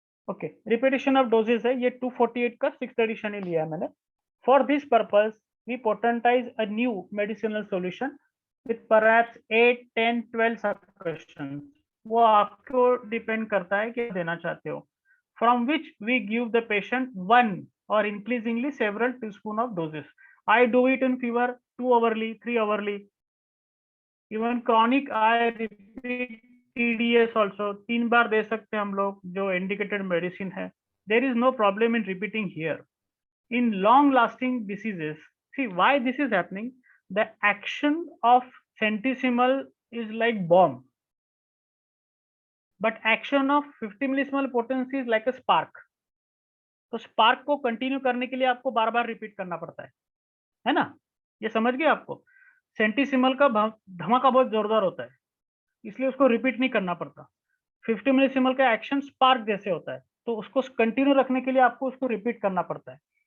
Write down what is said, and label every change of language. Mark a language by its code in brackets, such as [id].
[hi] Okay. Repetition of doses है, ये 248 का 6th एडिशन ही लिया है मैंने. [en] For this purpose we potentize a new medicinal solution with perhaps 8, 10, 12 questions. [hi] वो आपको डिपेंड करता है कि देना चाहते हो. [en] From which we give the patient 1 or increasingly several teaspoon of doses. I do it in fever 2 hourly, 3 hourly. Even chronic I repeat TDS also [hi] 3 बार दे सकते हैं हम लोग, [en] जो indicated medicine है. There is no problem in repeating here. In long lasting diseases, see why this is happening. The action of centesimal is like bomb, but action of 50 millisimal potency is like a spark. [hi] तो spark को continue करने के लिए आपको बार बार repeat करना पड़ता है ना. ये समझ गए आपको. सेंटिसिमल का धमाका बहुत जोरदार होता है, इसलिए उसको रिपीट नहीं करना पड़ता. 50 मिलीसिमल का एक्शन स्पार्क जैसे होता है, तो उसको कंटिन्यू रखने के लिए आपको उसको रिपीट करना पड़ता है.